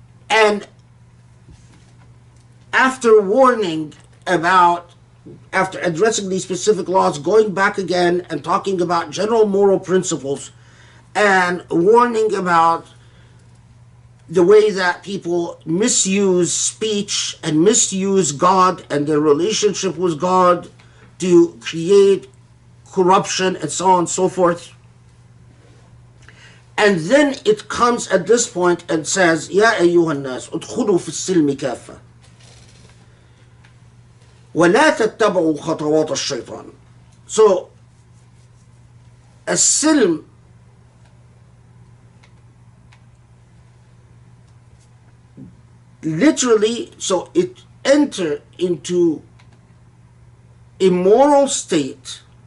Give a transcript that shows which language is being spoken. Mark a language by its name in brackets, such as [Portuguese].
[English] and after warning about, after addressing these specific laws, going back again and talking about general moral principles and warning about the way that people misuse speech and misuse God and their relationship with God to create corruption and so on and so forth. And then it comes at this point and says, [Arabic] يا أيها الناس ادخلوا في السلم كافة ولا تتبعوا خطوات الشيطان. [English] So, السلم literally, so it enter into a moral state